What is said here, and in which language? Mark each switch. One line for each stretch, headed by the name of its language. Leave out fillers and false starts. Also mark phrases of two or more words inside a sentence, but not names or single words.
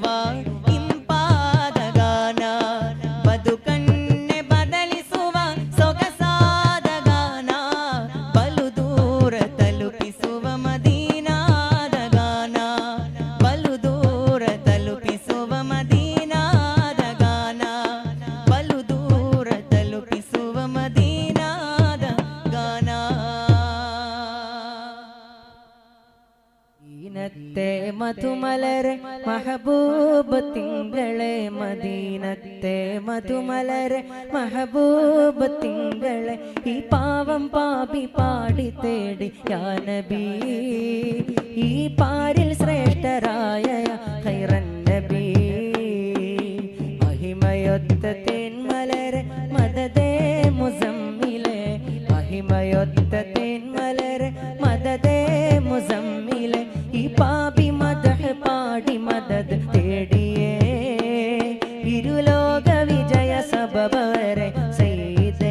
Kannada: ಇಂಪಾದ ಗಾನ, ಬದುಕನ್ನೆ ಬದಲಿಸುವ ಸೊಗಸಾದ ಗಾನ, ಬಲು ದೂರ ತಲುಪಿಸುವ ಮದೀನಾದ ಗಾನ, ಬಲು ದೂರ ತಲುಪಿಸುವ ಮದೀನಾದ ಗಾನ, ಬಲು ದೂರ ತಲುಪಿಸುವ ಮದೀನಾದ ಗಾನ.
Malayalam: മദീനത്തെ മധുമലരെ മഹബൂബ തിങ്കളേ, മദീനത്തെ മധുമലരെ മഹബൂബ തിങ്കളെ, ഈ പാവം പാപി പാടി തേടി
Arabic: يا نبي,
Malayalam: ഈ പാരിൽ ശ്രേഷ്ഠരായ
Arabic: خير نبي.
Malayalam: മഹിമയൊത്ത തേന്മലരെ മദദേ മുസമ്മിലെ, മഹിമയൊത്ത തേന്മലരെ മദദേ മുസമ്മിലെ, ഈ പാപി മദഹ് പാടി മദദ് തേടിയേ ഇരുലോക വിജയ സബബവരെ സയ്യിദേ.